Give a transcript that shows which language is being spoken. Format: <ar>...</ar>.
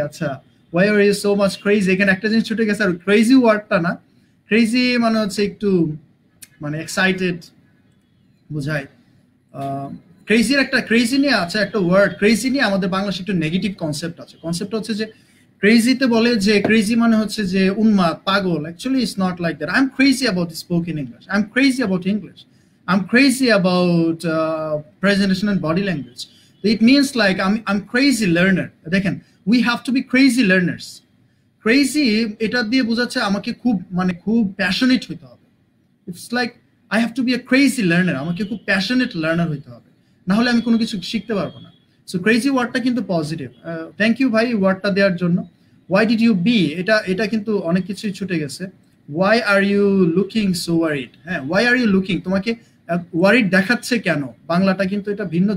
<bn>আচ্ছা,</bn> <en>why were you so much crazy,</en> <bn>এখানে একটা জিনিস ছুটে গেছে। আর ক্রেজি ওয়ার্ডটা না, ক্রেজি মানে হচ্ছে একটু মানে এক্সাইটেড বোঝায়। ক্রেজির একটা ক্রেজি নিয়ে আছে একটা ওয়ার্ড, ক্রেজি নিয়ে আমাদের বাংলাদেশে একটু নেগেটিভ কনসেপ্ট আছে। কনসেপ্ট হচ্ছে যে ক্রেজিতে বলে যে ক্রেজি মানে হচ্ছে যে উন্মাদ, পাগল।</bn> <en>Actually it's not like that. I am crazy about spoken English, I am crazy about English. I'm crazy about presentation and body language. It means like I'm crazy learner. দেখেন, we have to be crazy learners.</en> <bn>Crazy এটা দিয়ে বোঝাচ্ছে আমাকে খুব মানে খুব passionate হইতে হবে।</bn> <en>It's like I have to be a crazy learner.</en> <bn>আমাকে খুব প্যাশনেট লার্নার হইতে হবে, না হলে আমি কোনো কিছু শিখতে পারবো না। সো ক্রেজি ওয়ার্ডটা কিন্তু পজিটিভ। থ্যাংক ইউ ভাই ওয়ার্ডটা দেওয়ার জন্য।</bn> <en>why did you be,</en> <bn>এটা কিন্তু অনেক কিছুই ছুটে গেছে।</bn> <en>why are you looking so worried, হ্যাঁ why are you looking,</en> <bn>তোমাকে ওয়ারিড দেখাচ্ছে কেন, বাংলাটা কিন্তু এটা ভিন্ন।</bn>